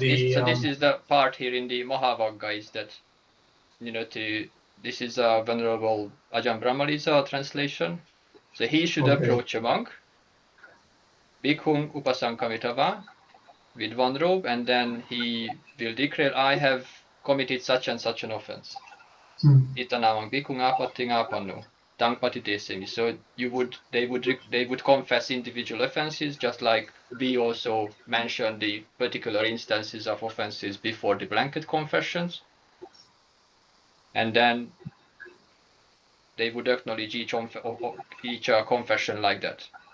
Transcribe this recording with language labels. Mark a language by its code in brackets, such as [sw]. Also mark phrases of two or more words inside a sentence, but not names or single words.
[en] yes, this is the part here in the Mahavagga, is that, this is a Venerable Ajahn Brahmali's translation. So he should approach a monk, [pi] bhikkhung upasankamitava, [en] with one robe, and then he will declare, I have committed such and such an offense. [pi] Itanamang bhikkhung āpatti-paṭidesanā, tang-paṭidesami. [en] So they would confess individual offenses, just like we also mention the particular instances of offenses before the blanket confessions. And then they would acknowledge each confession like that.